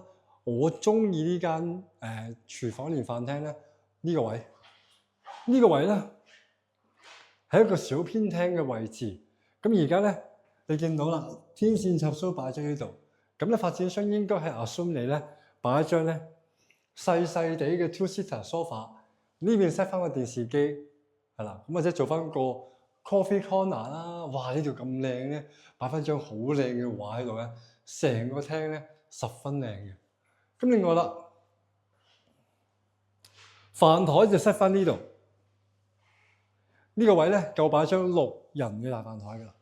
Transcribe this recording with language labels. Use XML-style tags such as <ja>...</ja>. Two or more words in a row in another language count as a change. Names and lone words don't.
<yue>我中意呢間廚房連飯廳咧呢個位。呢個位咧係一個小偏廳嘅位置。咁而家咧你見到啦，天線插蘇擺咗喺度。咁咧發展商應該係 assume 你咧擺一張咧細細地嘅</yue> <en>two-seater sofa，</en> <yue>呢邊 set 翻個電視機係啦，咁或者做翻個</yue> <en>coffee corner</en> <yue>啦。哇！呢度咁靚咧，擺翻張好靚嘅畫喺度咧，成個廳咧十分靚嘅。咁另外啦，飯台就 set 翻呢度，呢個位咧夠擺張6人嘅大飯台噶啦。</yue>